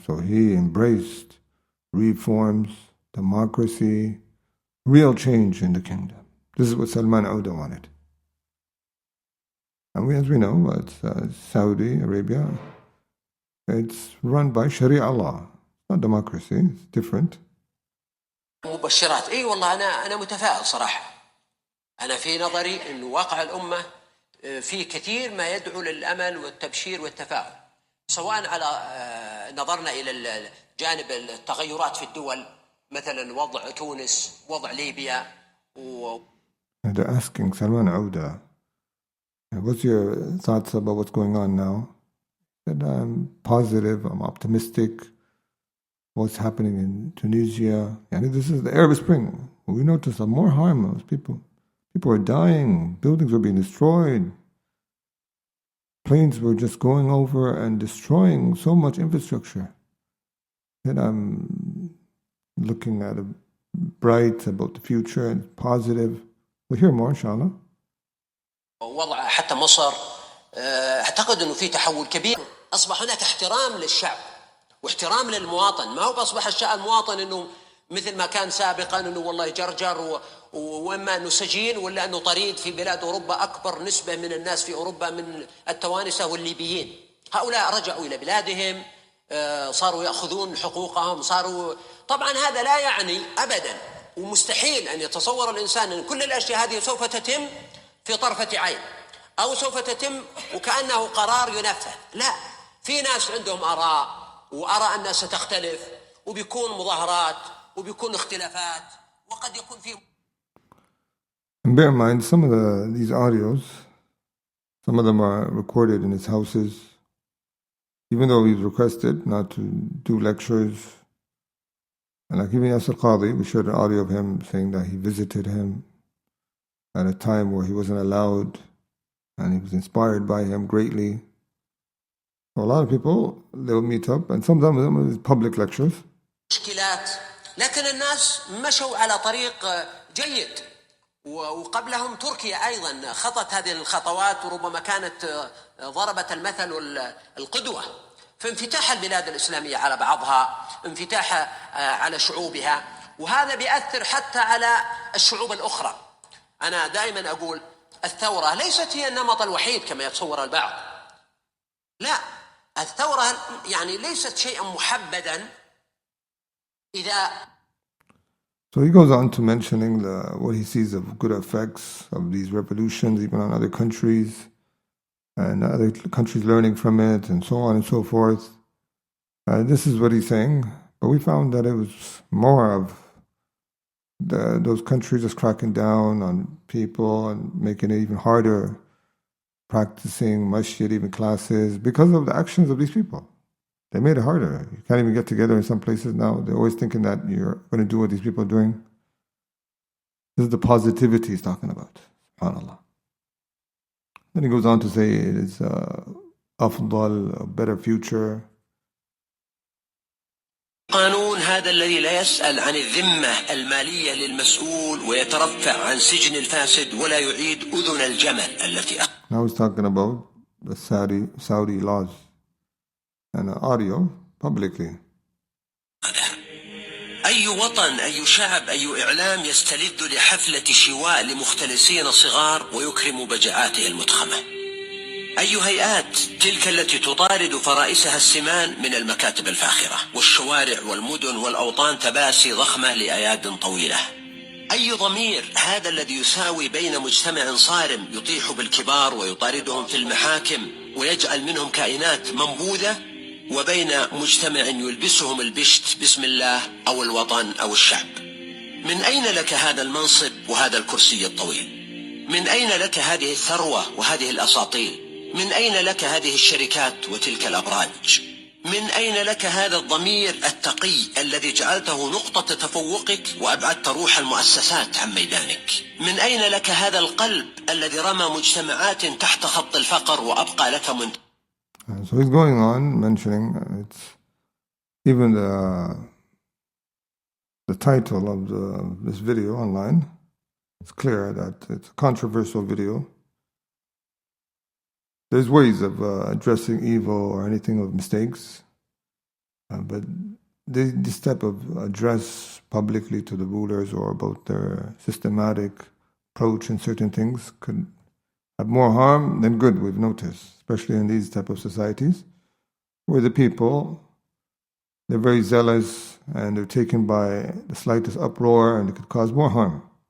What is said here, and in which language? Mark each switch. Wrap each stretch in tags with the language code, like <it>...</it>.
<en>he embraced reforms, democracy, real change in the kingdom. This is what Salman Al-Awdah wanted. And as we know, it's Saudi Arabia. It's run by Sharia law, not democracy. It's different.</en> <ar>مبشرات. والله أنا متفائل صراحة. أنا في نظري إنه واقع الأمة في كثير ما يدعو للأمل والتبشير والتفاؤل، سواء على نظرنا إلى جانب التغيرات في الدول، مثلا وضع تونس، وضع ليبيا.</ar> <en>They're asking Salman Al-Awdah, what's your thoughts about what's going on now? He said, I'm positive, I'm optimistic. What's happening in Tunisia? And this is the Arab Spring. We noticed more harm. People were dying, buildings were being destroyed. Planes were just going over and destroying so much infrastructure. Then I'm looking at a bright about the future and positive. We'll hear more, inshallah.</en> <ar>وضع حتى مصر أعتقد أنه في تحول كبير. أصبح هناك احترام للشعب واحترام للمواطن. ما هو أصبح المواطن أنه مثل ما كان سابقا أنه والله جرجر وإما أنه سجين ولا أنه طريد. في بلاد أوروبا أكبر نسبة من الناس في أوروبا من التوانسة والليبيين. هؤلاء رجعوا إلى بلادهم، صاروا يأخذون حقوقهم، صاروا. طبعا هذا لا يعني أبدا ومستحيل أن يتصور الإنسان أن كل الأشياء هذه سوف تتم في طرفة عين أو سوف تتم وكأنه قرار ينفذ. لا، في ناس عندهم آراء وآراء الناس ستختلف وبيكون مظاهرات وبيكون اختلافات وقد يكون في.</ar> <en>And bear in mind, some of these audios, some of them are recorded in his houses, even though he's requested not to do lectures. And like even Yasir Qadi, we shared an audio of him saying that he visited him at a time where he wasn't allowed, and he was inspired by him greatly. So a lot of people, they'll meet up, and some of them is public lectures.</en> <ar>مشكلات، لكن الناس مشوا على طريق جيد. وقبلهم تركيا أيضا خطت هذه الخطوات وربما كانت ضربت المثل والقدوة في انفتاح البلاد الإسلامية على بعضها، انفتاحها على شعوبها، وهذا بيأثر حتى على الشعوب الأخرى. أنا دائما أقول الثورة ليست هي النمط الوحيد كما يتصور البعض. لا، الثورة يعني ليست شيئا محبدا. إذا</ar> <en>So he goes on to mentioning what he sees of good effects of these revolutions, even on other countries, and other countries learning from it, and so on and so forth. This is what he's saying, but we found that it was more of those countries just cracking down on people and making it even harder, practicing masjid, even classes, because of the actions of these people. They made it harder. You can't even get together in some places now. They're always thinking that you're going to do what these people are doing. This is the positivity he's talking about. SubhanAllah. Then he goes on to say it is afdal, a better future.</en> <ar>قانون هذا الذي لا يسأل عن الذمة المالية للمسؤول ويترفع عن سجن الفاسد ولا يعيد أذن الجمل التي.</ar> <en>Now he's talking about the Saudi laws. And audio publicly.</en> <ar>أي وطن، أي شعب، أي إعلام يستلذ لحفلة شواء لمختلسين صغار ويكرم بجاعاته المتخمة. أي هيئات تلك التي تطارد فرائسها السمان من المكاتب الفاخرة والشوارع والمدن والأوطان تباسي ضخمة لأياد طويلة. أي ضمير هذا الذي يساوي بين مجتمع صارم يطيح بالكبار ويطاردهم في المحاكم ويجعل منهم كائنات منبوذة وبين مجتمع يلبسهم البشت باسم الله أو الوطن أو الشعب. من أين لك هذا المنصب وهذا الكرسي الطويل؟ من أين لك هذه الثروة وهذه الأساطيل؟ من أين لك هذه الشركات وتلك الأبراج؟ من أين لك هذا الضمير التقي الذي جعلته نقطة تفوقك وأبعدت روح المؤسسات عن ميدانك؟ من أين لك هذا القلب الذي رمى مجتمعات تحت خط الفقر وأبقى لك</ar> <en>So he's going on mentioning it's even the title of this video online. It's clear that it's a controversial video. There's ways of addressing evil or anything of mistakes, but this type of address publicly to the rulers or about their systematic approach in certain things could have more harm than good, we've noticed, especially in these type of societies, where the people, they're very zealous and they're taken by the slightest uproar and it could cause more harm.</en>